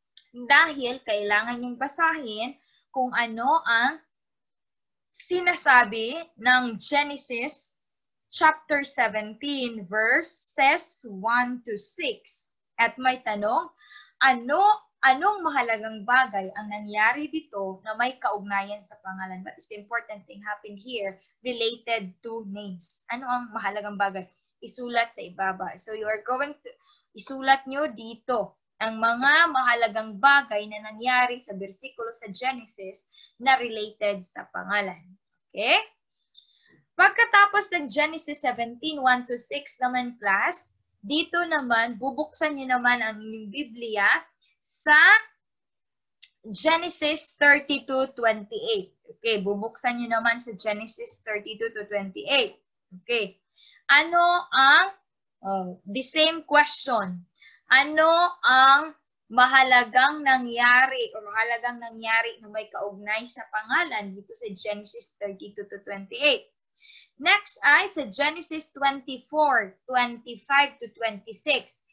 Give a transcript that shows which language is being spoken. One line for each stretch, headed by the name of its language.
Filipino: Dahil kailangan niyong basahin kung ano ang sinasabi ng Genesis chapter 17 verses 1 to 6. At may tanong, anong mahalagang bagay ang nangyari dito na may kaugnayan sa pangalan?
English: What is the important thing happened here related to names?
Filipino: Ano ang mahalagang bagay? Isulat sa ibaba.
English: So you are going to
Filipino: isulat nyo dito ang mga mahalagang bagay na nangyari sa bersikulo sa Genesis na related sa pangalan. Okay? Pagkatapos ng Genesis 17, 1 to 6 naman, class, dito naman, bubuksan nyo naman ang inyong Biblia sa Genesis 32, 28. Okay, bubuksan nyo naman sa Genesis 32 to 28. Okay. Ano ang,
English: the same question.
Filipino: Ano ang mahalagang nangyari o mahalagang nangyari na may kaugnay sa pangalan dito sa Genesis 32 to 28? Next ay sa Genesis 24, 25 to 26.